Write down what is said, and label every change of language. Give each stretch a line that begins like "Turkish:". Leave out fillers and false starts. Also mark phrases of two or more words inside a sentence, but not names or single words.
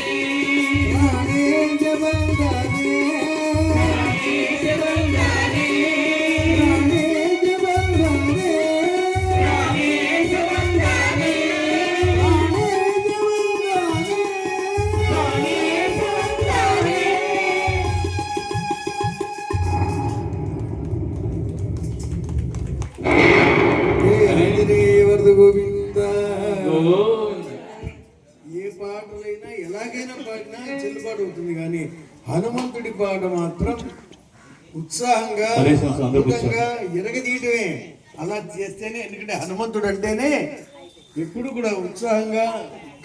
Kannada: ಪ್ರಾಣೇಶ ಬಂದರೆ ಪ್ರಾಣೇಶ ಬಂದನೆ ಪ್ರಾಣೇಶ ಬಂದರೆ ಪ್ರಾಣೇಶ ಬಂದನೆ ಪ್ರಾಣೇಶ ಬಂದನೆ
Telugu: ఆంజనేయవర్ధ గోవింద గోవింద. ఏ పాటలైనా ఎలాగైనా పాడినా చెల్లుబాటు అవుతుంది కానీ హనుమంతుడి పాట మాత్రం ఉత్సాహంగా అద్భుతంగా ఎరగదీయటమే అలా చేస్తేనే, ఎందుకంటే హనుమంతుడు అంటేనే ఎప్పుడు కూడా ఉత్సాహంగా